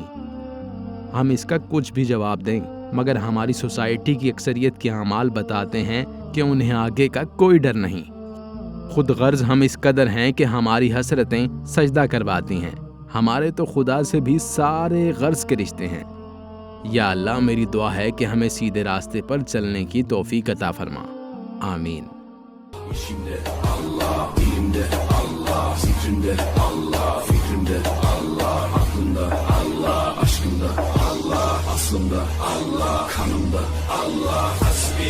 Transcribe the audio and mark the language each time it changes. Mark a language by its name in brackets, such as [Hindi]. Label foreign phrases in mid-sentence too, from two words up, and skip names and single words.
[Urdu] ہم اس کا کچھ بھی جواب دیں، مگر ہماری سوسائٹی کی اکثریت کے اعمال بتاتے ہیں کہ انہیں آگے کا کوئی ڈر نہیں۔ خود غرض ہم اس قدر ہیں کہ ہماری حسرتیں سجدہ کرواتی ہیں۔ ہمارے تو خدا سے بھی سارے غرض کے رشتے ہیں۔ یا اللہ، میری دعا ہے کہ ہمیں سیدھے راستے پر چلنے کی توفیق عطا فرما، آمین۔ [Turkish] İçimde Allah, dilimde Allah, zikrimde Allah, fikrimde Allah, aklımda Allah, aşkımda Allah, aslımda Allah, kanımda Allah.